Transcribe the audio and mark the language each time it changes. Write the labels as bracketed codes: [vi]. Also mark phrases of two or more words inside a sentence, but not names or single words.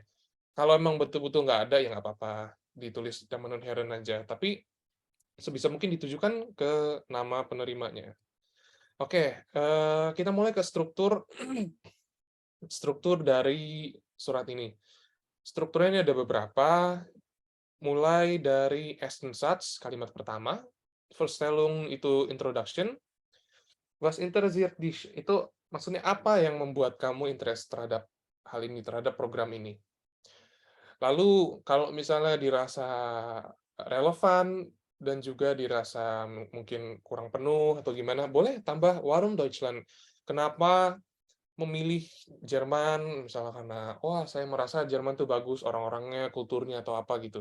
[id] Kalau emang betul-betul nggak ada, ya nggak apa-apa, ditulis [de] Damen und Herren [id] aja, tapi sebisa mungkin ditujukan ke nama penerimanya. Oke, kita mulai ke struktur struktur dari surat ini. Strukturnya ini ada beberapa, mulai dari Erstensatz, kalimat pertama, Vorstellung itu introduction, [de] Was interessiert dich, [id] itu maksudnya apa yang membuat kamu interest terhadap hal ini, terhadap program ini. Lalu kalau misalnya dirasa relevan dan juga dirasa mungkin kurang penuh atau gimana, boleh tambah [de] Warum Deutschland. [id] Kenapa memilih Jerman, misalnya karena, "Wah, saya merasa Jerman tuh bagus orang-orangnya, kulturnya," atau apa gitu.